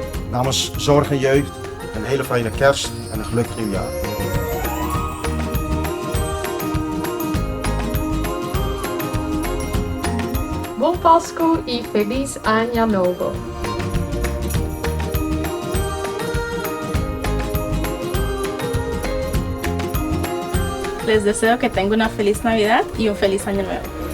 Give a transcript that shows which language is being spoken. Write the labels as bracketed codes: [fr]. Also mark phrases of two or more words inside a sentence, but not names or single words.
[nl] Namens Zorg Jeugd een hele fijne kerst en een gelukkig nieuwjaar. [pap] Bom Pasku e feliz año novo. [es] Les deseo que tengan una feliz Navidad y un feliz año nuevo.